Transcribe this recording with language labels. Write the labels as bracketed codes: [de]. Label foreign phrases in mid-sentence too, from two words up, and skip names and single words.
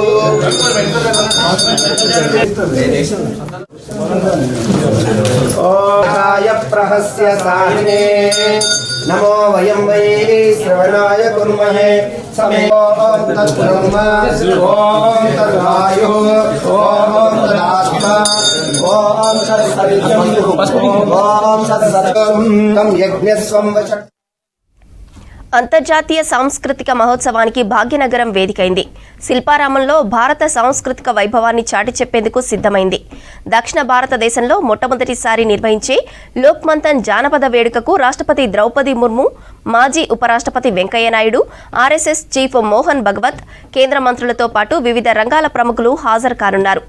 [sa] ओम प्रहस्य साहिने नमो वयं वै श्रवणाय कुर्महे समे ओम तद्ब्रह्म ओम तद्वायुः ओम तदात्मा ओम तत्सवितुं ओम तत्सत्त्वं तं यज्ञस्वं वषट् [te] అంతర్జాతీయ సాంస్కృతిక మహోత్సవానికి భాగ్యనగరం వేదికైంది. శిల్పారామంలో భారత సాంస్కృతిక వైభవాన్ని చాటి చెప్పేందుకు సిద్ధమైంది. దక్షిణ భారతదేశంలో మొట్టమొదటిసారి నిర్వహించే లోక్ మంథన్ జానపద వేడుకకు రాష్ట్రపతి ద్రౌపది ముర్ము, మాజీ ఉపరాష్ట్రపతి వెంకయ్యనాయుడు, ఆర్ఎస్ఎస్ చీఫ్ మోహన్ భగవత్, కేంద్ర మంత్రులతో పాటు వివిధ రంగాల ప్రముఖులు హాజరు కానున్నారు.